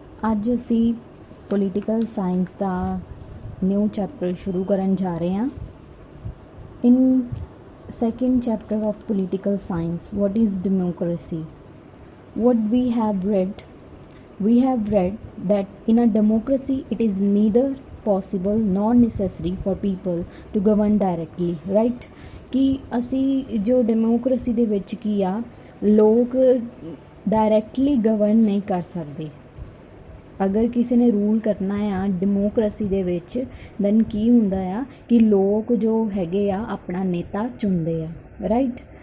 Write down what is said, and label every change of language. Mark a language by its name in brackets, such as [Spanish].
[Punjabi] ਅੱਜ ਅਸੀਂ political science ਦਾ new chapter ਸ਼ੁਰੂ ਕਰਨ ਜਾ ਰਹੇ ਹਾਂ। [English] In second chapter of political science, what is democracy? What we have read that in a democracy it is neither possible nor necessary for people to govern directly, right? [Punjabi] कि ਅਸੀਂ ਜੋ democracy ਦੇ ਵਿੱਚ ਕੀ ਆ, ਲੋਕ ਡਾਇਰੈਕਟਲੀ ਗਵਰਨ ਨਹੀਂ ਕਰ ਸਕਦੇ। ਅਗਰ ਕਿਸੇ ਨੇ ਰੂਲ ਕਰਨਾ ਆ ਡੈਮੋਕ੍ਰੇਸੀ ਦੇ ਵਿੱਚ ਦੈਨ ਕੀ ਹੁੰਦਾ ਆ ਕਿ ਲੋਕ ਜੋ ਹੈਗੇ ਆ ਆਪਣਾ ਨੇਤਾ ਚੁਣਦੇ ਆ, ਰਾਈਟ।